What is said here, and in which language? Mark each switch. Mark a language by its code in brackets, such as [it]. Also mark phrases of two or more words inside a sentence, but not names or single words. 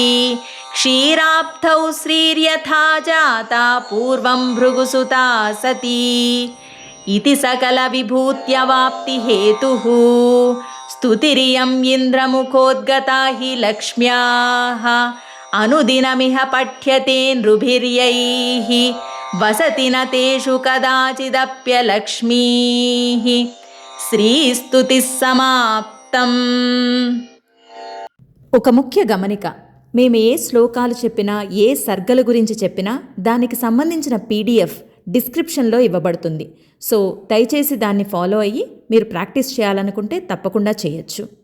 [sa] क्षीराब्धौ श्रीर्यथा जाता पूर्वं भृगुसुता सती इति सकलविभूत्यवाप्तिहेतुः स्तुतिरियम् इन्द्रमुखोद्गता हि लक्ष्म्याः अनुदिनमिह पठ्यते नृभिर्यैः वसति न तेषु कदाचिदप्यलक्ष्मीः శ్రీస్తుతి సమాప్తం. [te] ఒక ముఖ్య గమనిక, మేము ఏ శ్లోకాలు చెప్పినా ఏ సర్గల గురించి చెప్పినా దానికి సంబంధించిన PDF డిస్క్రిప్షన్లో ఇవ్వబడుతుంది. సో దయచేసి దాన్ని ఫాలో అయ్యి మీరు ప్రాక్టీస్ చేయాలనుకుంటే తప్పకుండా చేయొచ్చు.